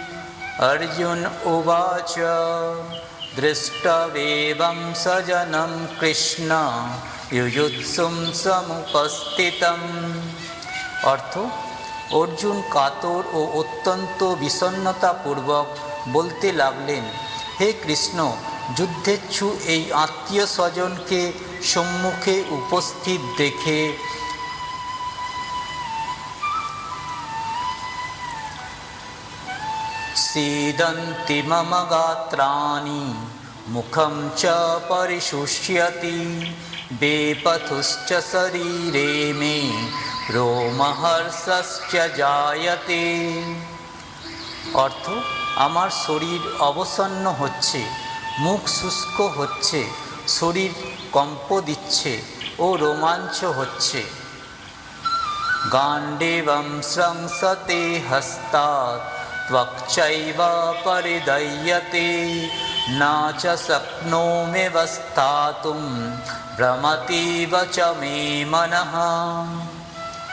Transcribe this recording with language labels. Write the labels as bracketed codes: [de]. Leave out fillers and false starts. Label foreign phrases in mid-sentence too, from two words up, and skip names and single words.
[sa] अर्जुन उवाच दृष्टवेवं सजनम कृष्ण युयुत्सुं समुपस्थितम। [bn] অর্থ, অর্জুন কাতর ও অত্যন্ত বিষণ্ণতাপূর্বক বলতে লাগলেন, হে কৃষ্ণ, যুদ্ধেচ্ছু এই আত্মীয় স্বজনকে সম্মুখে উপস্থিত দেখে [sa] सीदन्ति मम गात्राणि मुखं च परिशुष्यति बेपथुश्च शरीरे मे रोमहर्षश्च जायते। [bn] অর্থ, আমার শরীর অবসন্ন হচ্ছে, মুখ শুষ্ক হচ্ছে, শরীর কম্প দিচ্ছে ও রোমাঞ্চ হচ্ছে। [sa] गाण्डीवं स्रंसते हस्तात् त्वक्चैव परिदह्यते न च शक्नोमि वस्थातुम भ्रमतीव च मे मनः।